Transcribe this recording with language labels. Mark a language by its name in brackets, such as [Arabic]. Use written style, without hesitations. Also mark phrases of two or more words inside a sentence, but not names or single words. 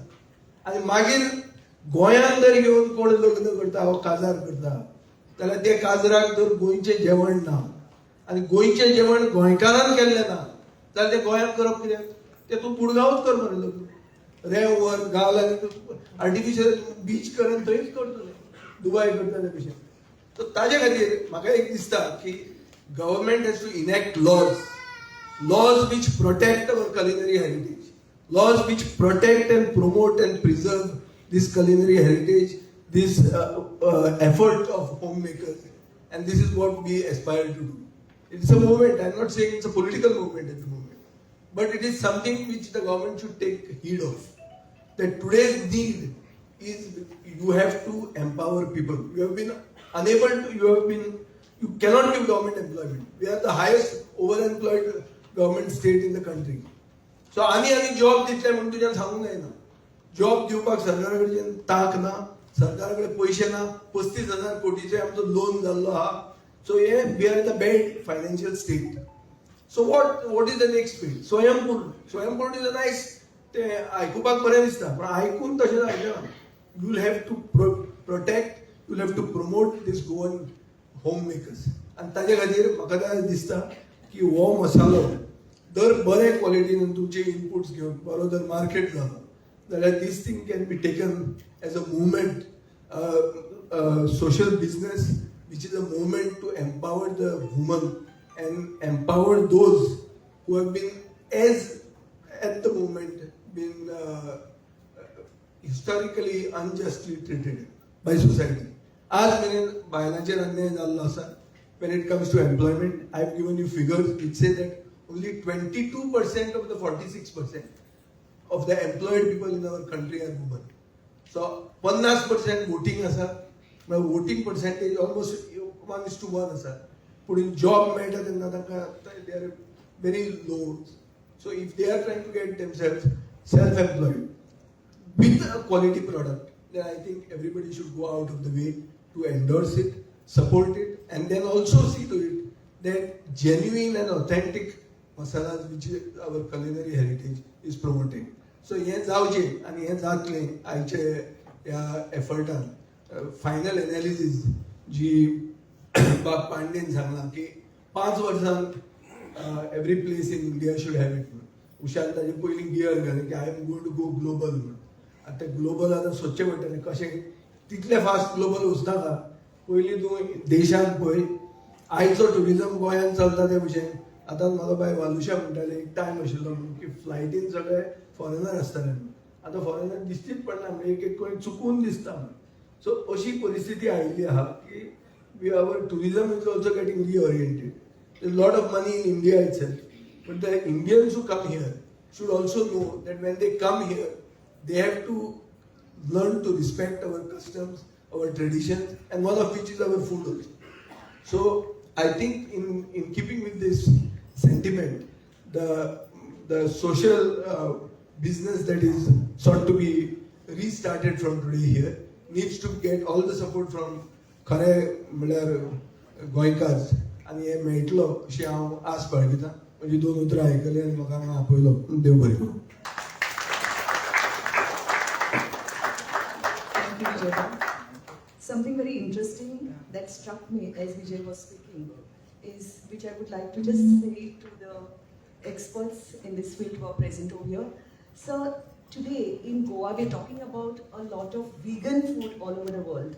[Konkani] आनी मागीर गोंयांत जर येवन कोण लग्न करता वा काजार करता जाल्यार त्या काजराक जर गोंयचें जेवण ना आनी गोंयचें जेवण गोंयकारान केल्लें ना जाल्यार तें गोंयांत करप कित्याक? तें तूं गुडगांवच कर मरे लग्न. रेंव व्हर घाल आनी [English] artificial beach [Konkani] कर आनी थंयच करतले दुबाय करतले भशेन. [English] सो [Konkani] ताजे खातीर म्हाका एक दिसता की [English] government has to enact laws which protect our culinary heritage, laws which protect and promote and preserve this culinary heritage, this effort of homemakers, and this is what we aspire to do. It's a movement. I'm not saying it's a political movement at the moment, but it is something which the government should take heed of. That today's need is you have to empower people. You have been unable to. You cannot give government employment. We are the highest overemployed government state in the country. [Konkani] So आनी जॉब दितले म्हणून तुज्यान सांगूंक जायना. जॉब दिवपाक सरकाराकडच्यान तांक ना, सरकाराकडे पयशे ना, 35,000 कोटीचे आमचो लोन जाल्लो आहा. [English] So we are in a bad financial state. So what is the next field? Swayambur is a nice. [Konkani] ते आयकुपाक बरें दिसता, पण आयकून तशें जायना. [English] You will have to protect. You will have to promote this Goan homemakers. And [Konkani] ताजे खातीर म्हाका दिसता की हो मसालो दर बरे क्वॉलिटीन तुमचे इनपुट्स घेवन बरो जर मार्केट जालो जाल्यार [English] this thing can be taken as a movement, social business, which is a movement to empower the woman and empower those who have been, as at the moment, been historically unjustly treated by society. [Konkani] आज मेरेन बायलांचेर अन्याय जाल्लो आसा. [English] When it comes to employment, I've given you figures which say that only 22% of the 46% of the employed people in our country are women. [Konkani] So 50% voting asa. [English] My voting percentage almost 1:1 asa. But in job matter they are very low. So if they are trying to get themselves self-employed with a quality product, then I think everybody should go out of the way to endorse it, support it, and then also see to it that genuine and authentic masalas which our culinary heritage is promoting. [Konkani] So हे जावचे आणि हे जातले आयचे ह्या एफर्टान. [English] final analysis [Konkani] जी बाग पांडेन सांगला की 5 वर्सांत [English] every place in India should have it. [Konkani] उशान ताजे पयलीं गियर घालें की [English] I am going to go global [Konkani] म्हणून. आतां ग्लोबल आतां सोदचें पडटलें कशें तितले फास्ट ग्लोबल वचनाका. पयलीं तूं देशांत पळय आयचो टुरिजम गोंयांत चलता ते भशेन. आतां म्हाका बाय वालुशा म्हणटाले एक टायम आशिल्लो म्हणून की फ्लायटीन सगळे फॉरेनर आसताले. आतां फॉरेनर दिश्टीच पडना म्हणजे एक कोणी चुकून दिसता. सो अशी परिस्थिती आयिल्ली आहा की [English] our tourism is also getting reoriented. There's a lot of money in India itself, but the Indians who come here should also know that when they come here, they have to learn to respect our customs, our traditions, and one of which is our food also. So I think in keeping with this sentiment, the social business that is sought to be restarted from today here needs to get all the support from [Konkani] खरे म्हळ्यार गोंयकार्स. आनी हे मेळटलो अशी हांव आस बाळगितां. म्हजी 2 उतरां आयकली आनी म्हाका हांगा आपयलो. देव बरें करूं. [English] Thank you, Vijay. Something very interesting that struck me as Vijay was speaking is, which I would like to just say to the experts in this field who are present over here. So today in Goa, we're talking about a lot of vegan food all over the world.